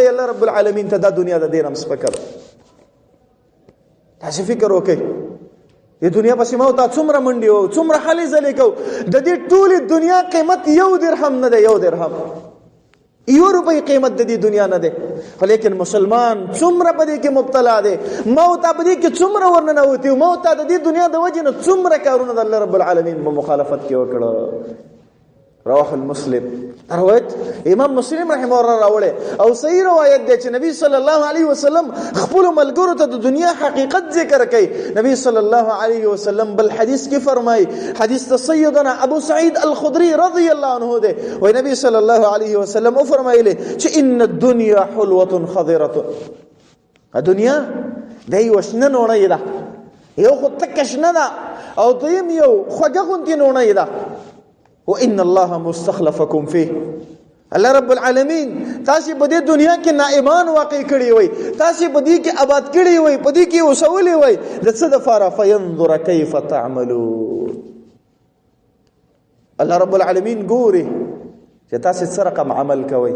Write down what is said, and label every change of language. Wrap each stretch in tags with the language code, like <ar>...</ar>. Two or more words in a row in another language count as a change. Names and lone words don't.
<ps>الله رب العالمین ته دا دنیا د دې نه هم سپکه ده. تاسې فکر وکئ د دنیا پسې ما ته څومره منډې وو، څومره هلې ځلې کوو، د دې ټولې دنیا قیمت 1 درهم نه دی، 1 درهم 1 روپۍ قیمت د دې دنیا نه دی، خو لیکن مسلمان څومره په دې کې مبتلا دی، ما ته په دې کې څومره ورننوتي، ما ته د دې دنیا د وجې نه څومره کارونه د الله رب العالمین په مخالفت کې وکړه.</ps> <ar>رواه المسلم،</ar> <ps>روایت امام مسلم رحمه الله راوړی او صحیح روایت دی چې نبی صلی الله علیه وسلم خپلو ملګرو ته د دنیا حقیقت ذکر کوي. نبی صلی الله علیه وسلم بل حدیث کې فرمایي، حدیث د سیدنا ابو سعید الخدری رضی الله عنه دی، وایي نبی صلی الله علیه وسلم وفرمایلی چې</ps> <ar>ان الدنیا حلوة خضرة،</ar> <ps>دنیا د یوه شنه نوڼۍ ده، یو خو تکه شنه ده او دویم یو خوږه غوندې نوڼۍ ده.</ps> <ar>وان الله مستخلفکم فيه،</ar> <ps>الله رب العالمین تاسې په دې دنیا کې نائبان واقع کړي وي، تاسې په دې کې آباد کړي وي، په دې کې اوسولي وي، د څه دپاره؟</ps> <ar>فینظر کیف تعملون.</ar> <ps>الله رب العالمین ګوري چې تاسې څه رقم عمل کوئ.</ps>